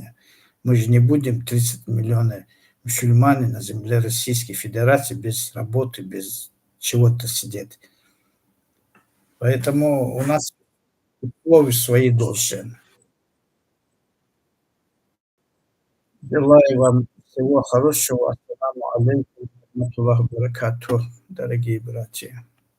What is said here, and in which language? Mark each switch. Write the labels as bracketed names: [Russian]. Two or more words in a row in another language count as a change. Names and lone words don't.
[Russian] Мы же не будем 30 миллионов мусульман на земле Российской Федерации без работы, без чего-то сидеть. Поэтому у нас условия свои должны. Желаю вам всего хорошего. [Arabic] السلام عليكم رحمة الله بركاته, [Russian] дорогие братья.